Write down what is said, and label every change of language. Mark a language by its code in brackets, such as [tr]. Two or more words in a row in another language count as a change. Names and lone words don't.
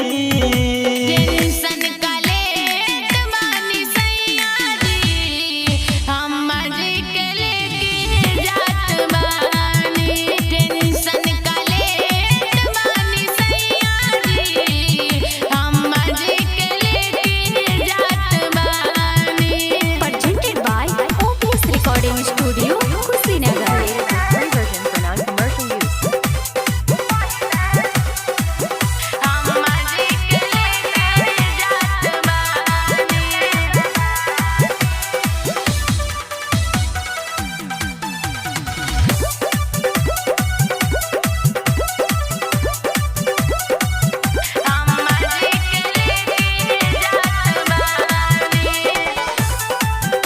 [bho] टेंशन काले तमानी सैया जी हम मजे के लेके जात बानी टेंशन काले तमानी सैया जी हम मजे के लेके जात बानी। [en] Presented by OPS Recording Studio, Kushinagar. Version for non-commercial use. [bho] हम मजे के लेके जात बानी। हम मजे के लेके जात बानी।